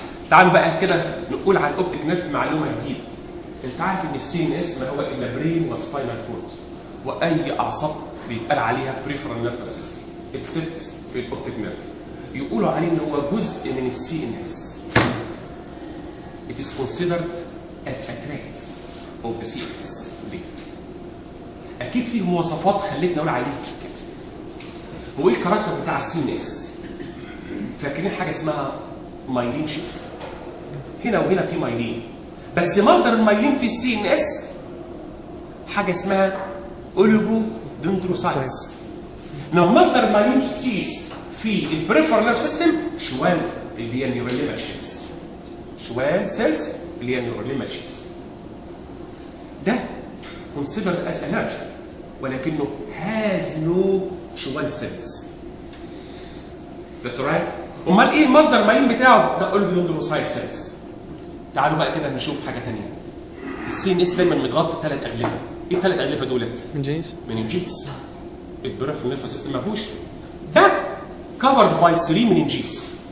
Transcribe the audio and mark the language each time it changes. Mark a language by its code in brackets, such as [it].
[ar] تعالوا بقى كده نقول عن الاوبتيك نيرف معلومه جديده. انت عارف ان السي ان اس ما هو الا برين وسباينال كورد، واي اعصاب بيتقال عليها بريفرال نيرفس سيستم اكسبت الاوبتيك نيرف. يقولوا عليه ان هو جزء من السي ان اس. [en] It is considered as a tract of the CNS. [ar] اكيد فيه مواصفات خلتني اقول عليه كده. هو ايه الكاركتر بتاع السي ان اس؟ فاكرين حاجه اسمها مايلين شيس؟ هنا وهنا في مايلين، بس مصدر المايلين في السي ان اس حاجه اسمها اوليجو دندروسايتس. مصدر المايلين شيس في البريفرال نيرف سيستم شوال اللي هي النيوروليمال شيس. شوال سيلز اللي هي النيوروليمال شيس. ده [en] considered as a nerve [ar] ولكنه [en] has no [ar] شوال سيلز. [en] That's right. [ar] امال ايه مصدر المايلين بتاعه؟ ده اوليجودندروسايت سيلز. تعالوا بقى كده نشوف حاجه ثانيه. السي ان اس دايما متغطى ب3 اغلفه. ايه ال3 اغلفه دولت؟ مننجيز. البريفرال نيرف سيستم ما فيهوش. ده [en] covered by [ar] 3 مننجيز.